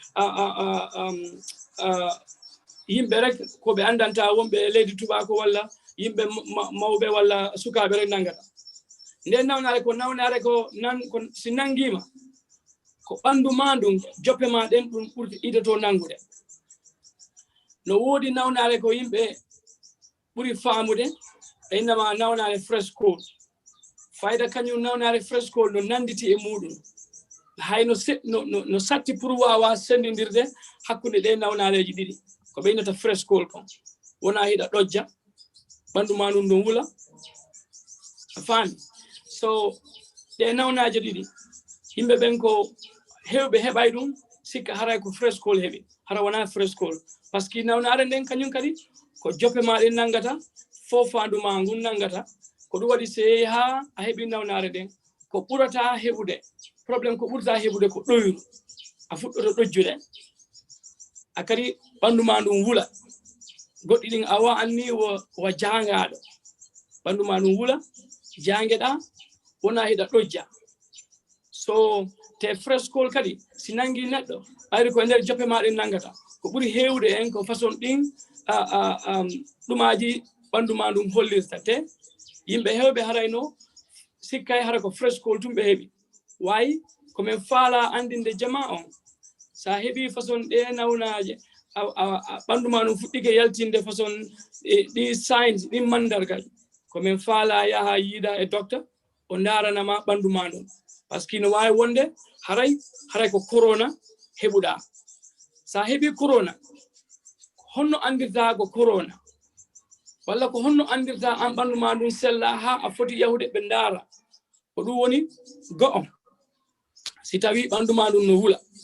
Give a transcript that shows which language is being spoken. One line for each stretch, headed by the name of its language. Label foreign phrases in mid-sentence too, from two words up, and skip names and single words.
Fula: yimɓe rek ko ɓe andanta wonɓe leydi tubako walla yimɓe mawɓe walla sukaɓe rek nangata nde nawnare ko si nangima ko ɓandu ma ndum joppe ma ɗen ɗum ɓurti idato nangude no woodi nawnare ko yimɓe ɓuri faamude e innama nawnare
English: fresh cold
Fula: fayda kañum nawnare
English: fresh cold
Fula: no nanditi e muɗum hay no satti pour wawa sendidirde hakkude ɗe nawnareji ɗiɗi ko ɓe innata
English: fresh cold
Fula: kon wona hiɗa ɗojja ɓandu ma ɗum no wula faami so ɗe nawnaje ɗiɗi yimɓe ɓen ko hewɓe heɓay ɗum sikka haray ko
English: fresh cold
Fula: heɓi hara wona
English: fresh cold
French: par ce que
Fula: nawnare nden kañum kadi ko joppe ma ɗen nangata fofandu ma ngun nangata ko ɗum waɗi se ha a heɓi nawnare ɗen ko ɓurata heɓude probléme ko ɓurta heɓude ko ɗoyru a fuɗɗoto ɗojjude a kadi ɓandu ma ɗum wula goɗɗi ɗin a wa'anni wo jangaɗo ɓandu ma ɗum wula jangeɗa wona hiɗa ɗojja so te
English: fresh cold
Fula: kadi si nangi neɗɗo ɓayri ko nder joppe ma ɗen nangata ko ɓuri hewde en ko façon ɗin ɗumaji ɓandu ma ɗum hollirta te yimɓe hewɓe harayno sikkay hara ko
English: fresh cold
Fula: tum ɓe heɓi wayi komin faala andinde jama on sa heɓi façon ɗe nawnaje ɓandu ma ɗum fuɗɗike yaltinde façon ɗi signs ɗi mandargal komin faala yaha yiida e docteur o daranama ɓandu ma ɗum
French: par ce que
Fula: no wawi wonde haray ko corona heɓuɗa sa heɓi corona honno andirta ko corona walla ko honno andirta an ɓandu ma ɗum sella ha a foti yahude ɓe ndaara ko ɗum woni go'o si tawi ɓandu ma ɗum no wula